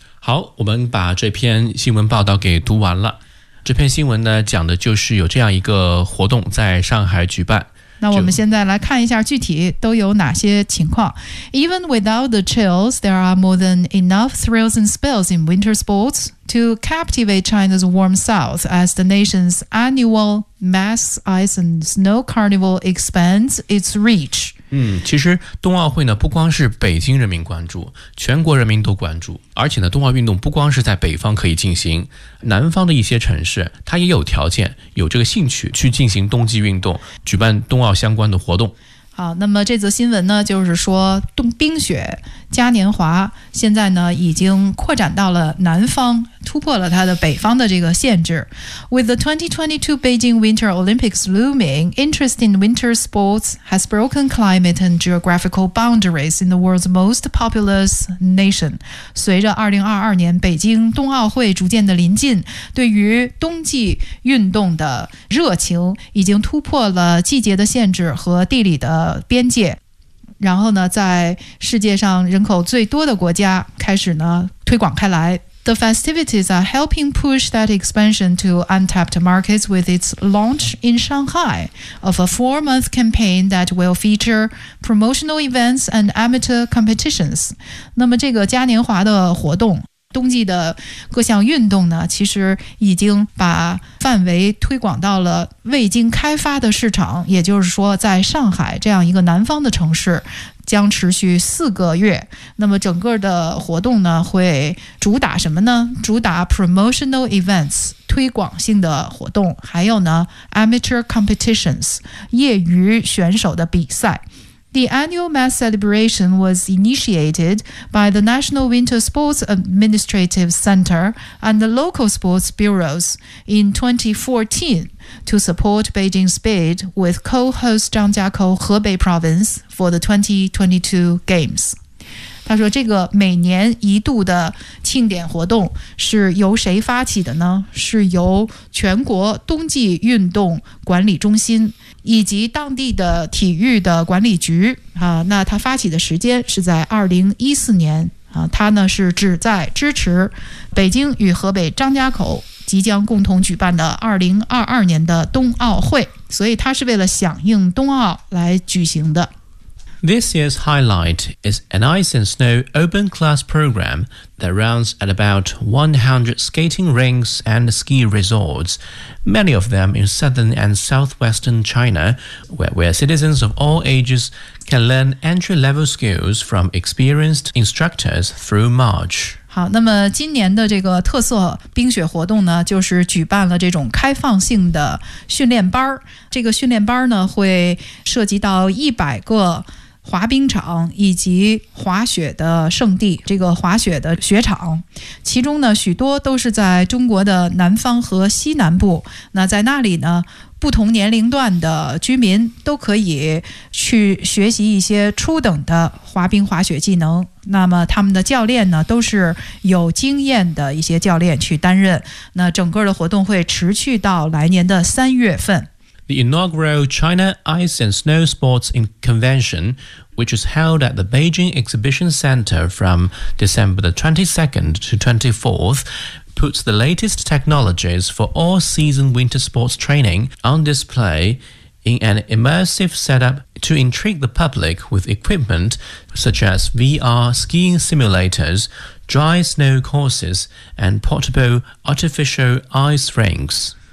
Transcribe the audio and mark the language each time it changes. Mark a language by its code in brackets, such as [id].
[zh] 好，我们把这篇新闻报道给读完了。这篇新闻呢，讲的就是有这样一个活动在上海举办。那我们现在来看一下具体都有哪些情况。 [en] Even without the chills, there are more than enough thrills and spills in winter sports to captivate China's warm south as the nation's annual mass ice and snow carnival expands its reach. [zh] 其实冬奥会呢不光是北京人民关注，全国人民都关注，而且呢冬奥运动不光是在北方可以进行，南方的一些城市它也有条件有这个兴趣去进行冬季运动，举办冬奥相关的活动。好，那么这则新闻呢就是说冰雪嘉年华现在呢已经扩展到了南方，突破了它的北方的这个限制。 [en] With the 2022 Beijing Winter Olympics looming, interest in winter sports has broken climate and geographical boundaries in the world's most populous nation. [zh] 随着2022年北京冬奥会逐渐的临近，对于冬季运动的热情已经突破了季节的限制和地理的边界，然后呢在世界上人口最多的国家开始呢推广开来。 [en] The festivities are helping push that expansion to untapped markets with its launch in Shanghai of a four-month campaign that will feature promotional events and amateur competitions. [zh] 那么这个嘉年华的活动，冬季的各项运动呢，其实已经把范围推广到了未经开发的市场，也就是说在上海这样一个南方的城市将持续四个月。那么整个的活动呢会主打什么呢？主打 [en] promotional events [zh] 推广性的活动，还有呢 [en] amateur competitions [zh] 业余选手的比赛。 [en] The annual mass celebration was initiated by the National Winter Sports Administrative Center and the local sports bureaus in 2014 to support Beijing's bid with co-host Zhangjiakou Hebei Province for the 2022 Games. [zh] 他说这个每年一度的庆典活动是由谁发起的呢？是由全国冬季运动管理中心以及当地的体育的管理局啊，那他发起的时间是在2014年啊，他呢是旨在支持北京与河北张家口即将共同举办的2022年的冬奥会，所以他是为了响应冬奥来举行的。 [en] This year's highlight is an ice and snow open class program that runs at about 100 skating rinks and ski resorts, many of them in southern and southwestern China, where citizens of all ages can learn entry-level skills from experienced instructors through March. [zh] 好，那么今年的这个特色冰雪活动呢，就是举办了这种开放性的训练班。这个训练班呢，会涉及到100个滑冰场以及滑雪的圣地，这个滑雪的雪场，其中呢许多都是在中国的南方和西南部，那在那里呢不同年龄段的居民都可以去学习一些初等的滑冰滑雪技能，那么他们的教练呢都是有经验的一些教练去担任，那整个的活动会持续到来年的三月份。 [en] The inaugural China Ice and Snow Sports Convention, which is held at the Beijing Exhibition Center from December the 22nd to 24th, puts the latest technologies for all-season winter sports training on display in an immersive setup to intrigue the public with equipment such as VR skiing simulators, dry snow courses, and portable artificial ice rinks.